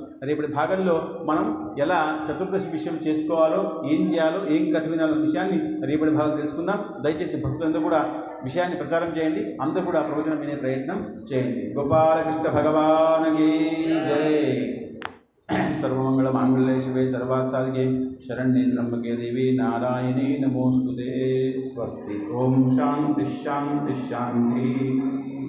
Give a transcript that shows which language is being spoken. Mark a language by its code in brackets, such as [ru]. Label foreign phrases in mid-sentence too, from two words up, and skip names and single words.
[te] రేపటి భాగంలో మనం ఎలా చతుర్దశి విషయం చేసుకోవాలో, ఏం చేయాలో, ఏం కథ వినాలన్న విషయాన్ని రేపటి భాగం తెలుసుకుందాం. దయచేసి భక్తులందరూ కూడా విషయాన్ని ప్రచారం చేయండి. అందరూ కూడా ప్రవచనం వినే ప్రయత్నం చేయండి. గోపాలకృష్ణ భగవానకి జై. [sa] सर्वमंगलमांगल्ये शिवे सर्वार्थसाधिके शरण्ये त्र्यंबके देवी नारायणे नमोस्तुते। स्वस्ति। ओम शांति शांति शांति।